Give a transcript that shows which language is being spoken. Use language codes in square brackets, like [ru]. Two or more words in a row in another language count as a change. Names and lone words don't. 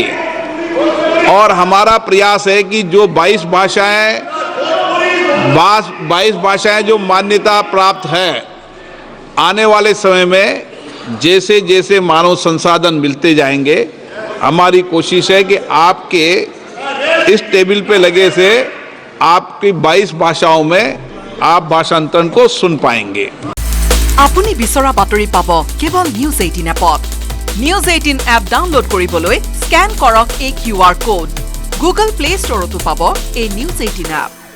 [hi] और हमारा प्रयास है कि जो 22 भाषाएं जो मान्यता प्राप्त है, आने वाले समय में जैसे जैसे मानव संसाधन मिलते जाएंगे, हमारी कोशिश है कि आपके इस टेबल पे लगे से आपकी 22 भाषाओं में आप भाषांतरण को सुन पाएंगे। [as] আপুনি বিচৰা বাতৰি পাব কেৱল নিউজ 18 এপত। নিউজ 18 এপ ডাউনলোড কৰিবলৈ স্ক্যান কৰক এই [en] QR code. [as] গুগল প্লে ষ্টৰতো পাব এই নিউজ 18 এপ।